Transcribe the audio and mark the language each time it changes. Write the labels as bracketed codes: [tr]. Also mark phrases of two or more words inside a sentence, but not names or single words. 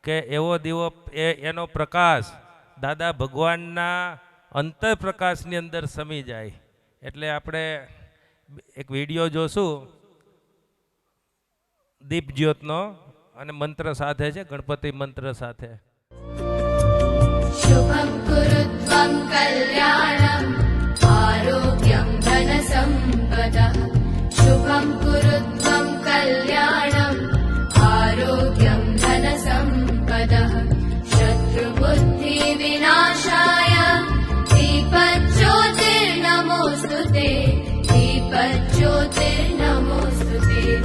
[gu] કે એવો દીવો એનો પ્રકાશ દાદા ભગવાનના અંતર પ્રકાશની અંદર સમી જાય. એટલે આપણે એક વિડીયો જોશું દીપ જ્યોતનો, અને મંત્ર સાથે છે, ગણપતિ મંત્ર સાથે. [sa] शुभं कुरुत्वं कल्याणम् आरोग्यं धनसम्पदः शुभं कुरुत्वं कल्याणम् आरोग्यं धनसम्पदः शत्रुबुद्धिविनाशाय दीपज्योतिर्नमोऽस्तुते दीपज्योतिर्नमोऽस्तुते